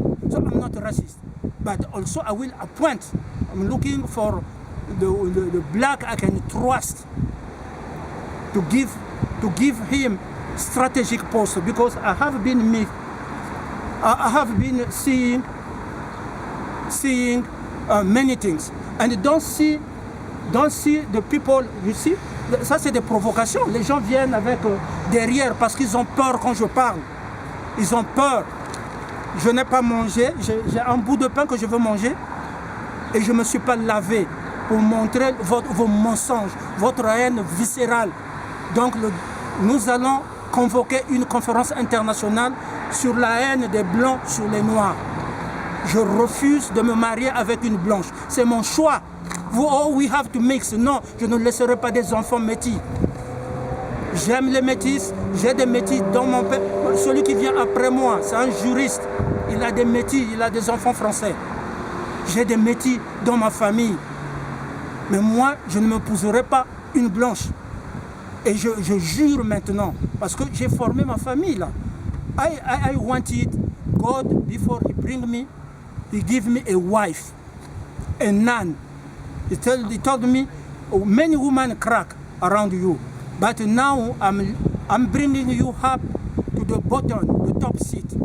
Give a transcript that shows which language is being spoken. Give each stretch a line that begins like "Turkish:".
English: So I'm not racist, but also I will appoint. I'm looking for the black I can trust to give him strategic post, because I have been seeing many things, and don't see the people. You see,
French: ça c'est des provocations. Les gens viennent avec derrière parce qu'ils ont peur quand je parle. Ils ont peur. Je n'ai pas mangé. J'ai un bout de pain que je veux manger. Et je ne me suis pas lavé pour montrer vos mensonges, votre haine viscérale. Donc nous allons convoquer une conférence internationale sur la haine des Blancs sur les Noirs. Je refuse de me marier avec une blanche. C'est mon choix.
English: We have to mix.
French: Non, je ne laisserai pas des enfants métis. J'aime les métis. J'ai des métis dans mon père. Celui qui vient après moi, c'est un juriste. Il a des métis, il a des enfants français. J'ai des métis dans ma famille. Mais moi, je ne m'épouserai pas une blanche. Et je jure maintenant, parce que j'ai formé ma famille là.
English: I wanted God, before He bring me, He give me a wife, a nun. He told me, oh, many women crack around you, but now I'm bringing you up to the bottom, the top seat.